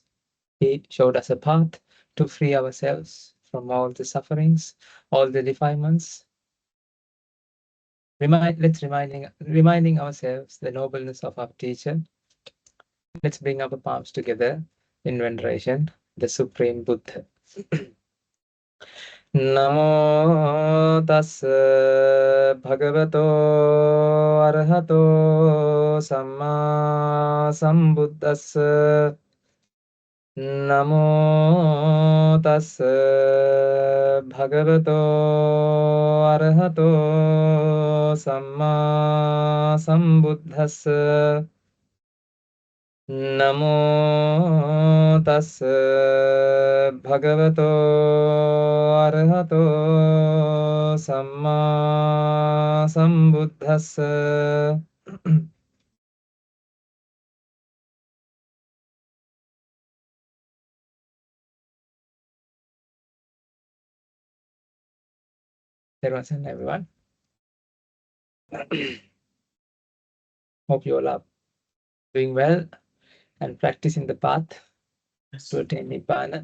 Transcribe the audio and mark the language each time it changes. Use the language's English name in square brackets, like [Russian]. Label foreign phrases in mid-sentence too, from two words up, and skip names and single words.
[English] He showed us a path to free ourselves from all the sufferings, all the defilements. Reminding ourselves the nobleness of our teacher. Let's bring our palms together in veneration, the Supreme Buddha. [Pali] Namo tassa bhagavato arahato samma sambuddhassa. Namo tassa bhagavato arahato samma sambuddhassa. Namo tassa bhagavato arahato samma sambuddhassa. [English] Everyone. Hope you all are doing well and practicing the path to attain Nibbana.